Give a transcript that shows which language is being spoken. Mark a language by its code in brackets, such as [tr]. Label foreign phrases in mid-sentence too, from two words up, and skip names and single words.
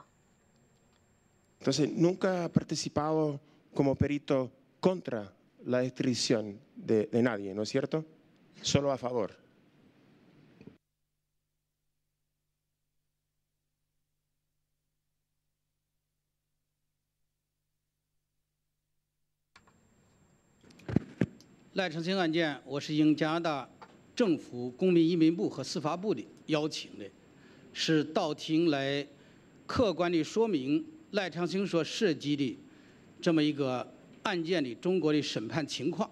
[es] Entonces, ¿nunca ha participado como perito contra la extradición de nadie, ¿no es cierto? Solo a favor. [zh] 赖昌星案件，我是应加拿大政府公民移民部和司法部的邀请的，是到庭来客观地说明赖昌星所涉及的这么一个案件的中国的审判情况。